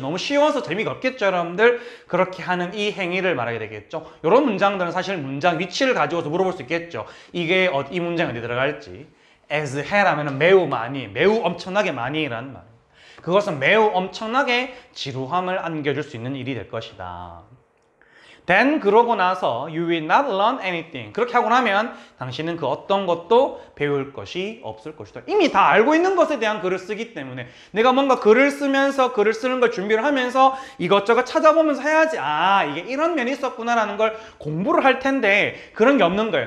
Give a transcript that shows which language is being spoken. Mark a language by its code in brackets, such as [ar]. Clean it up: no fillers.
[ko] 너무 쉬워서 재미가 없겠죠, 여러분들. 그렇게 하는 이 행위를 말하게 되겠죠. 이런 문장들은 사실 문장 위치를 가지고서 물어볼 수 있겠죠. 이게 이 문장에 어디 들어갈지. as 해라면 매우 많이, 매우 엄청나게 많이라는 말입니다. 그것은 매우 엄청나게 지루함을 안겨줄 수 있는 일이 될 것이다. [en] Then [ko] 그러고 나서 [en] you will not learn anything. [ko] 그렇게 하고 나면 당신은 그 어떤 것도 배울 것이 없을 것이다. 이미 다 알고 있는 것에 대한 글을 쓰기 때문에 내가 뭔가 글을 쓰면서 글을 쓰는 걸 준비를 하면서 이것저것 찾아보면서 해야지. 아, 이게 이런 면이 있었구나라는 걸 공부를 할 텐데 그런 게 없는 거예요.